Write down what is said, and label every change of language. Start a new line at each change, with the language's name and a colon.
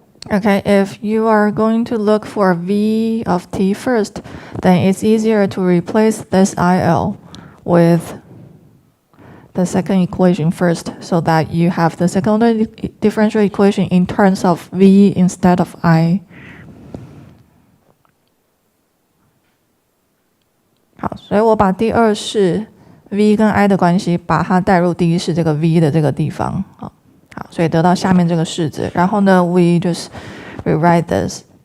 English: Okay, if you are going to look for V of t first, then it's easier to replace this IL with the second equation first, so that you have the second order differential equation in terms of V instead of I.
Chinese: 好，所以我把第二式 V 跟 I 的关系，把它带入第一式这个 V 的这个地方。好，所以得到下面这个式子。然后呢
English: ，we just rewrite this.